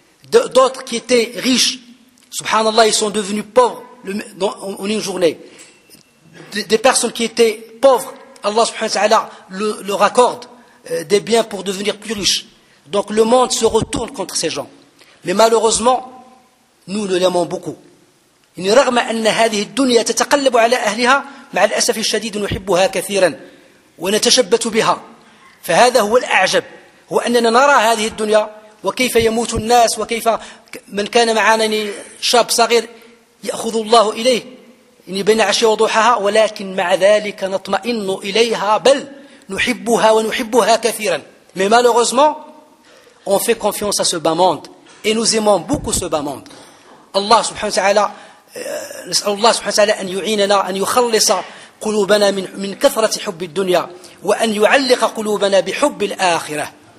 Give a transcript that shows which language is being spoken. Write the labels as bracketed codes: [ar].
[fr] D'autres qui étaient riches, subhanallah, ils sont devenus pauvres en une journée. Des personnes qui étaient pauvres, Allah subhanahu wa ta'ala leur accorde des biens pour devenir plus riches. Donc le monde se retourne contre ces gens. Mais malheureusement, nous le l'aimons beaucoup. [ar] إن رغم أن هذه الدنيا تتقلب على أهلها مع الأسف الشديد نحبها كثيرا ونتشبت بها. فهذا هو الأعجب، هو أننا نرى هذه الدنيا وكيف يموت الناس، وكيف من كان معنا شاب صغير يأخذ الله إليه بين عشية وضحاها، ولكن مع ذلك نطمئن إليها بل نحبها ونحبها كثيرا. [fr] Mais malheureusement, on fait confiance à ce bas monde et nous aimons beaucoup ce bas monde. [ar] الله سبحانه وتعالى نسأل الله سبحانه وتعالى أن يعيننا أن يخلص قلوبنا من كثرة حب الدنيا وأن يعلق قلوبنا بحب الآخرة.